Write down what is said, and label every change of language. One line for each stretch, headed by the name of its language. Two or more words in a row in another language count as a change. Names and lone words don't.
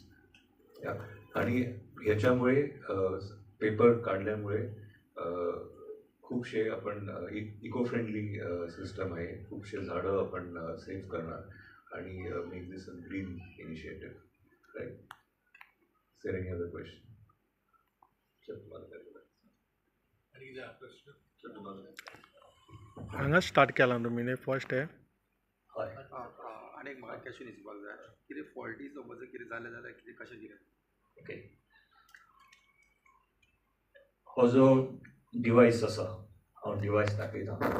Marathi: आणि ह्याच्यामुळे पेपर काढल्यामुळे खूपशे आपण
English: eco friendly system
Marathi: आहे, खूपशे झाडं आपण सेव्ह करणार आणि
English: make this a green initiative. Right. Sir, Any other question?
Konkani: हांगा स्टार्ट केला तुमी फर्स्ट हे. हय. आनी एक म्हाका क्वेश्चन विचारपाक जाय, कितें फॉल्टी समज कितें जालें जाल्यार कितें कशें कितें? ओके, हो जो डिवायस आसा, हांव डिवायस दाखयतां.